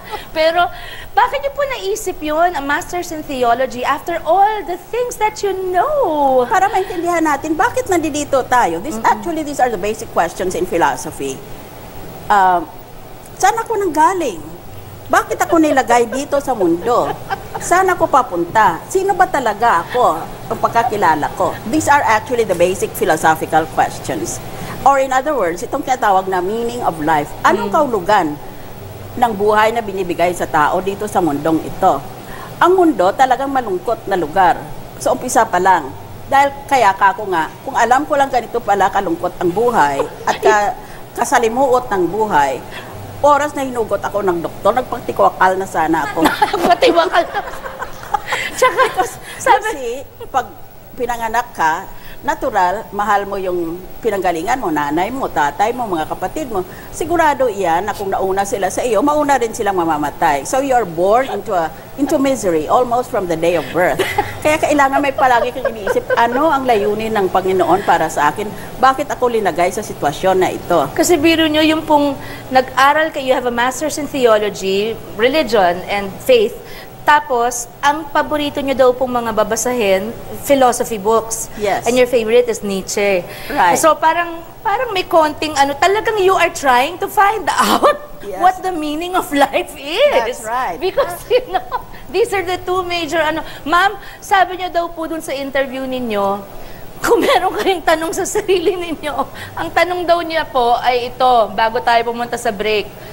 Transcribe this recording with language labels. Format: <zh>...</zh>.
<tl>Pero, bakit niyo po naisip yun,</tl> <en>a master's in theology, after all the things that you know?</en> <tl>Para maintindihan natin, bakit nandito tayo?</tl> <en>Actually, these are the basic questions in philosophy.</en> <tl>Saan ako nanggaling? Bakit ako nilagay dito sa mundo? Saan ako papunta? Sino ba talaga ako? Ang pagkakilala ko.</tl> <en>These are actually the basic philosophical questions. Or in other words,</en> <tl>itong tinatawag na</tl> <en>meaning of life.</en> <tl>Anong kahulugan ng buhay na binibigay sa tao dito sa mundong ito? Ang mundo talagang malungkot na lugar. Sa umpisa pa lang. Dahil kaya kung alam ko lang ganito pala kalungkot ang buhay at kasalimuot ng buhay, oras na hinugot ako ng doktor, nagpagtiwakal na sana ako. Nagpatiwakal na. Tsaka, kasi pag pinanganak ka, natural, mahal mo yung pinanggalingan mo, nanay mo, tatay mo, mga kapatid mo. Sigurado iyan na kung nauna sila sa iyo, mauna rin silang mamamatay.</tl> <en>So you are born into misery almost from the day of birth.</en> <tl>Kaya kailangan may palagi kang iniisip, ano ang layunin ng Panginoon para sa akin? Bakit ako linagay sa sitwasyon na ito? Kasi biro nyo, yung pong nag-aral kayo,</tl> <en>you have a master's in theology, religion, and faith.</en> <tl>Tapos, ang paborito nyo daw pong mga babasahin, philosophy books.</tl> <en>Yes. And your favorite is Nietzsche. Right. So,</en> <tl>parang may konting talagang</tl> <en>you are trying to find out what the meaning of life is. That's right. Because, these are the two major,</en> <tl>Ma'am, sabi nyo daw po dun sa interview ninyo, kung meron kayong tanong sa sarili ninyo, ang tanong daw niya po ay ito, bago tayo pumunta sa break.</tl>